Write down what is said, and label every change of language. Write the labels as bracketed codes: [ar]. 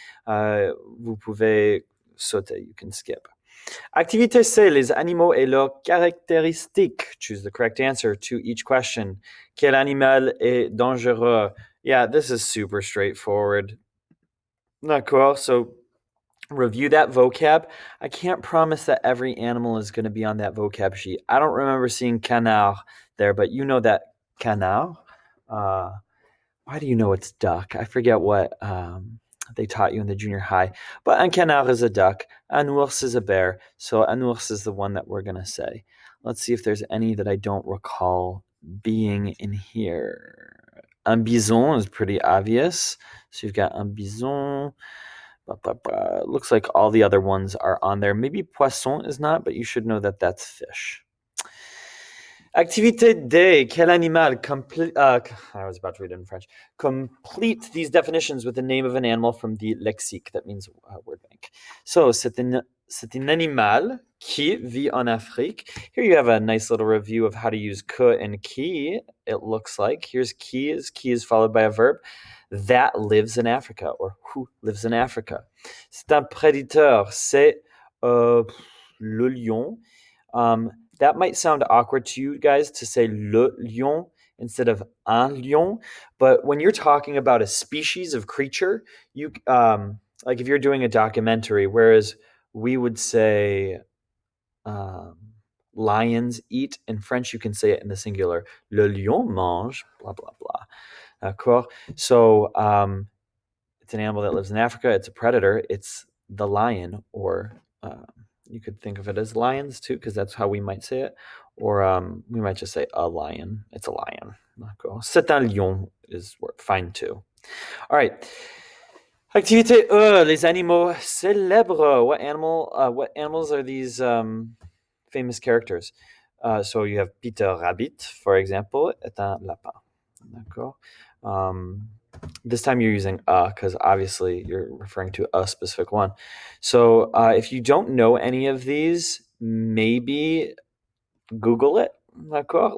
[fr] Vous pouvez sauter, [en] you can skip. [fr] Activité C, les animaux et leurs caractéristiques. [en] Choose the correct answer to each question. [fr] Quel animal est dangereux? [en] Yeah, this is super straightforward. D'accord, so review that vocab. I can't promise that every animal is going to be on that vocab sheet. I don't remember seeing canard there, but you know that canard. Uh, why do you know it's duck? I forget what they taught you in the junior high. But un canard is a duck. Un ours is a bear. So un ours is the one that we're going to say. Let's see if there's any that I don't recall being in here. Un bison is pretty obvious. So you've got un bison. Looks like all the other ones are on there. Maybe poisson is not, but you should know that that's fish. Activité D, quel animal? I was about to read it in French. Complete these definitions with the name of an animal from the lexique. That means word bank. [fr] So, c'est un animal qui vit en Afrique. [en] Here you have a nice little review of how to use que and qui, it looks like. Here's qui is followed by a verb. That lives in Africa, or who lives in Africa. [fr] C'est un prédateur, c'est le lion. [en] That might sound awkward to you guys to say le lion instead of un lion, but when you're talking about a species of creature, you like if you're doing a documentary, whereas we would say um, lions eat in French, you can say it in the singular. [fr] Le lion mange, [en] blah blah blah. D'accord. So it's an animal that lives in Africa. It's a predator. It's the lion, or you could think of it as lions too, because that's how we might say it. Or we might just say a lion. It's a lion. D'accord. [fr] C'est un lion [en] is fine too. All right. [fr] Activité E, les animaux célèbres. [en] What animals are these famous characters? So you have Peter Rabbit, for example, [fr] est un lapin. [en] D'accord. This time you're using because obviously you're referring to a specific one. So if you don't know any of these, maybe Google it. D'accord?